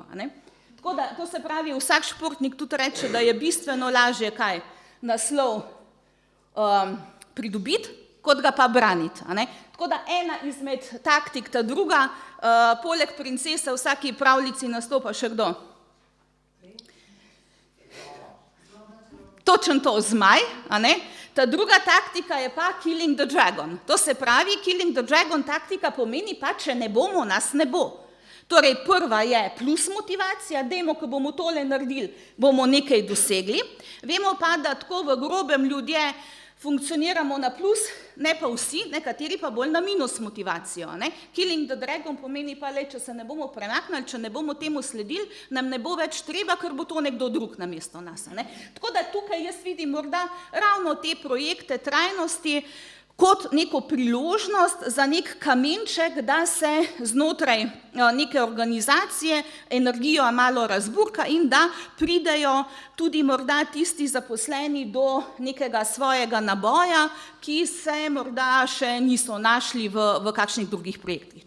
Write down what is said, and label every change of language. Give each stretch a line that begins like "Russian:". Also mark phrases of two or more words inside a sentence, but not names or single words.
Slovenian: Tako da, to se pravi, vsak športnik tudi reče, da je bistveno lažje kaj naslov pridobiti, kot ga pa braniti. Tako da ena izmed taktik, ta druga, poleg princese v vsaki pravljici nastopa še kdo? Točno to, zmaj. Ta druga taktika je pa
English: killing the dragon.
Slovenian: To se pravi,
English: killing the dragon
Slovenian: taktika pomeni pa, če ne bomo, nas ne bo. Torej, prva je plus motivacija, dajmo, ko bomo tole naredili, bomo nekaj dosegli. Vemo pa, da tako v grobem ljudje funkcioniramo na plus, ne pa vsi, nekateri pa bolj na minus motivacijo.
English: Killing the dragon
Slovenian: pomeni pa, če se ne bomo premaknili, če ne bomo temu sledili, nam ne bo več treba, ker bo to nekdo drug namesto nas. Tako da tukaj jaz vidim morda ravno te projekte trajnosti kot neko priložnost za nek kamenček, da se znotraj neke organizacije energijo malo razburka in da pridejo tudi morda tisti zaposleni do nekega svojega naboja, ki se morda še niso našli v kakšnih drugih projektih.